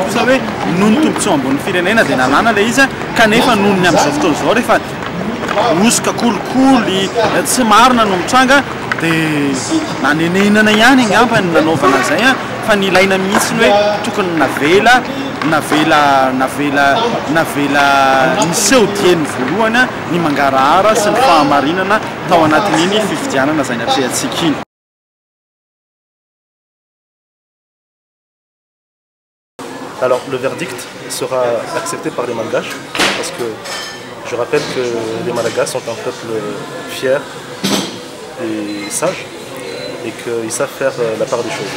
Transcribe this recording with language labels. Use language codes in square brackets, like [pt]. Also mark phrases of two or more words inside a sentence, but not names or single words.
[mg] kosa hoe noho ny tombontsoa ambony firenena dia nalana le izy kanefa noho ny amin'izao fotoana izao rehefa osoka kolikoly tsy marina no mitranga dia nanenenana ihany angamba ny nanaovana an'izay fa ny ilaina mihitsiny hoe tokony navela niseho dieny voalohany ny mangarahara sy ny fahamarinana tao anatin'iny fifidianana izay natrehantsika iny. [fr] Alors le verdict sera accepté par les Malgaches parce que je rappelle que les Malagasy sont un peuple fier et sage et qu'ils savent faire la part des choses.